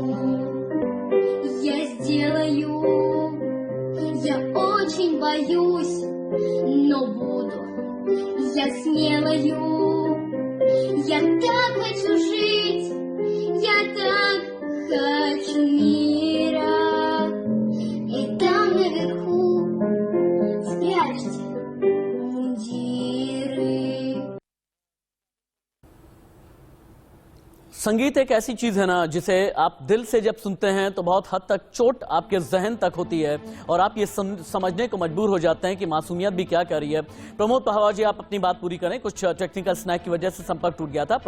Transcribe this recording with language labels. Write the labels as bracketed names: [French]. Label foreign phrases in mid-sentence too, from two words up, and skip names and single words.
[Russian] Я сделаю, я очень боюсь, но буду я смелою. Я так хочу жить, я так хочу мира. И там наверху спрячьте мундиры. [Hindi] संगीत एक ऐसी चीज है ना, जिसे आप दिल से जब सुनते हैं तो बहुत हद तक चोट आपके जहन तक होती है और आप ये समझने को मजबूर हो जाते हैं कि मासूमियत भी क्या कर रही है। प्रमोद पाहवा जी, आप अपनी बात पूरी करें। कुछ [English] technical snag [Hindi] की वजह से संपर्क टूट गया था।